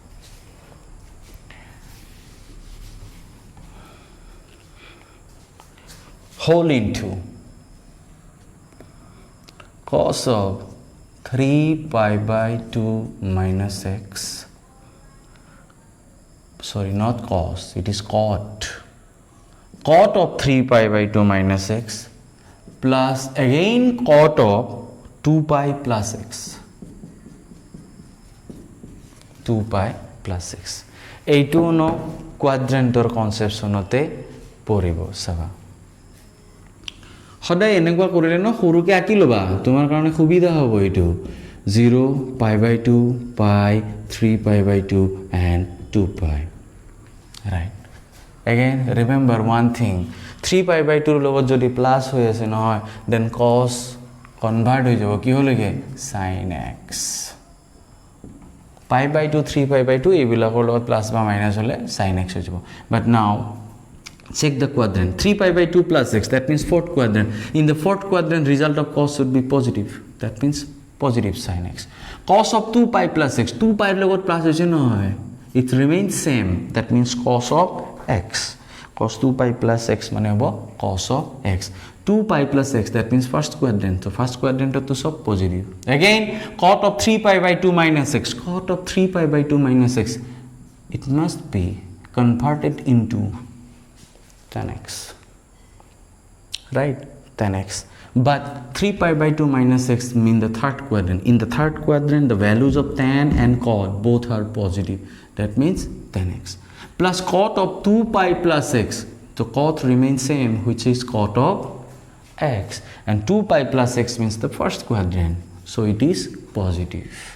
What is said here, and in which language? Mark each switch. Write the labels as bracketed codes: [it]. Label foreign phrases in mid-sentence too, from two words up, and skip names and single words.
[en] Whole into cos of 3 pi by 2 minus x, sorry, not cos, it is cot of 3 pi by 2 minus x plus again cot of 2 pi plus x. 2 pi plus x. [as] এইটো ন [en] quadrant concept [as] পৰিব চাবা সদায় এনেকুৱা কৰিলে ন সৰুকে আঁকি লবা তোমাৰ কাৰণে সুবিধা হ'ব এইটো [en] 0 pi by 2 pi 3 pi by 2 and 2 pi right again remember one thing 3 pi by 2 [as] লগত যদি প্লাস হৈ আছে নহয় [en] then cos [as] কনভার্ট হৈ যাব কি হলগে [en] sin x pi by 2 3 pi by 2 [as] এইবিলাকৰ লগত প্লাস বা মাইনাস হলে [en] sin x [as] হৈ যাব [en] but now check the quadrant 3 pi by 2 plus x that means fourth quadrant in the fourth quadrant result of cos should be positive that means positive sin x cos of 2 pi plus x 2 pi [as] লগত প্লাস হৈছে নহয় [en] it remains same that means cos of x cos 2 pi plus x [as] মানে হ'ব [en] cos of x 2 pi plus x that means first quadrant so first quadrant to sub positive again cot of 3 pi by 2 minus x cot of 3 pi by 2 minus x it must be converted into tan x right tan x but 3 pi by 2 minus x mean the third quadrant in the third quadrant the values of tan and cot both are positive that means tan x plus cot of 2 pi plus x so cot remains same which is cot of x and 2 pi plus x means the first quadrant so it is positive